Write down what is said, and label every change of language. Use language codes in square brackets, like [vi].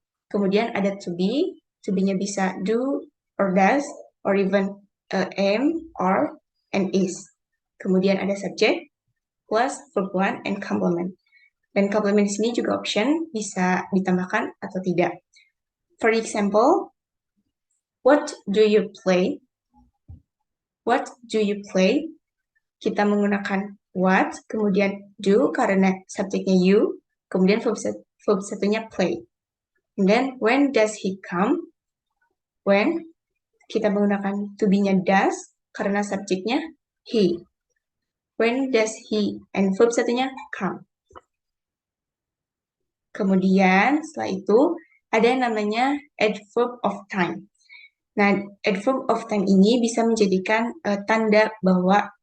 [id] Kemudian ada [en] to be-nya bisa do, or does, or even am, are, and is. [id] Kemudian ada [en] subject, plus verb 1, and complement. [id] Dan complement di sini juga option, bisa ditambahkan atau tidak. [en] For example, what do you play? What do you play? [id] Kita menggunakan what, kemudian do karena subjeknya you, kemudian verb satunya [en] play. And then, when does he come? When, [id] kita menggunakan to be-nya does, karena subjeknya [en] he. When does he, and verb [id] satunya [en] come. [id] Kemudian, setelah itu, ada yang namanya adverb of time. Nah, adverb of time ini bisa menjadikan tanda bahwa